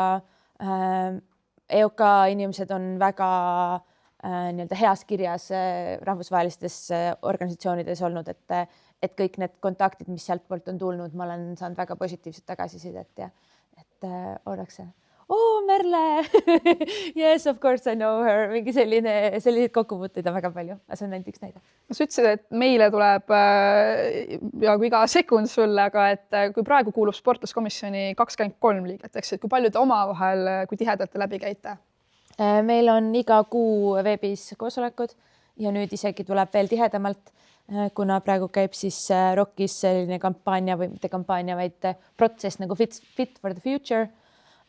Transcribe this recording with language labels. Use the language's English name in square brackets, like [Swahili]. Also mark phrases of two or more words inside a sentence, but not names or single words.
[Estonian] EOK inimesed on väga nii-öelda heas kirjas rahvusvahelistes organisatsioonides olnud, et kõik need kontaktid, mis sealt poolt on tulnud, ma olen saanud väga positiivset tagasisidet ja et ollakse, Merle, [English] yes, of course I know her, [Estonian] mingi selliseid kokkupuuteid on väga palju, see on näiteks näide. Sa ütlesid, et meile tuleb peaaegu iga sekund sulle, aga et kui praegu kuulub sportlaskomisjoni 23 liiget, eks, et kui palju te omavahel, kui tihedalt te läbi käite? Meil on iga kuu veebis koosolekud ja nüüd isegi tuleb veel tihedamalt, kuna praegu käib siis ROK-is selline kampaania või mitte kampaania, vaid protsess nagu Fit for the Future.